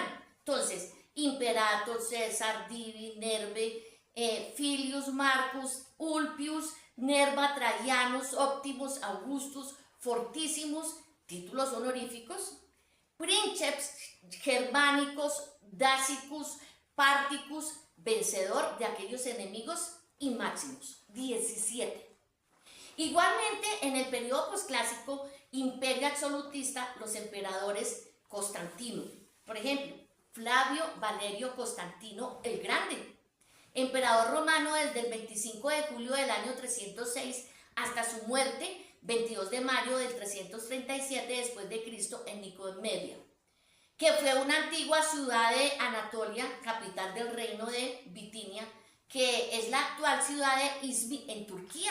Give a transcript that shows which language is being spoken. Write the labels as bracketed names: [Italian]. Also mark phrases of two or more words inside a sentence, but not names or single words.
[Spanish] Entonces, Imperator, César, [Latin] Divi, Nerve, Filius [Spanish] Marcus, Ulpius, Nerva, Traianus, Optimus, Augustus, Fortissimus, títulos honoríficos, [Latin] Princeps Germanicus, Dacicus, Particus, [Spanish] vencedor de aquellos enemigos, y Maximus, 17. Igualmente, en el periodo posclásico, imperio absolutista, los emperadores Constantino, por ejemplo, Flavio Valerio Constantino el Grande, emperador romano desde el 25 de julio del año 306 hasta su muerte, 22 de mayo del 337 después de Cristo en Nicomedia, que fue una antigua ciudad de Anatolia, capital del reino de Bitinia, que es la actual ciudad de Izmir en Turquía.